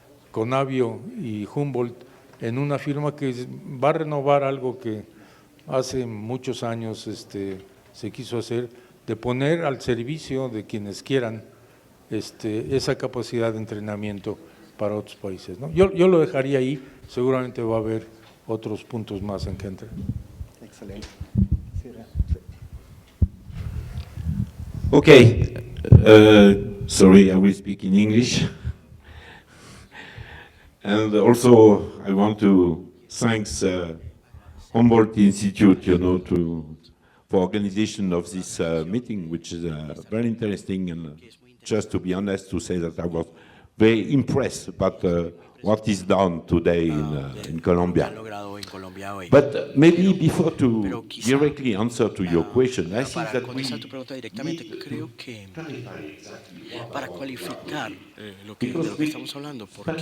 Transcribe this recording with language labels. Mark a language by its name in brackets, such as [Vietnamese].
[Spanish] Conavio y Humboldt en una firma que va a renovar algo que hace muchos años se quiso hacer, de poner al servicio de quienes quieran esa capacidad de entrenamiento para otros países, ¿no? Yo lo dejaría ahí, seguramente va a haber otros puntos más en que entre. Excelente. [English] Okay, sorry, I will speak in English. And also, I want to thank Humboldt Institute, for organization of this meeting, which is very interesting. And just to be honest, to say that I was very impressed about what is done today in Colombia. But maybe before to directly answer to your question, I think that we [Spanish] contestar tu pregunta directamente, creo que para cualificar de lo que estamos hablando, porque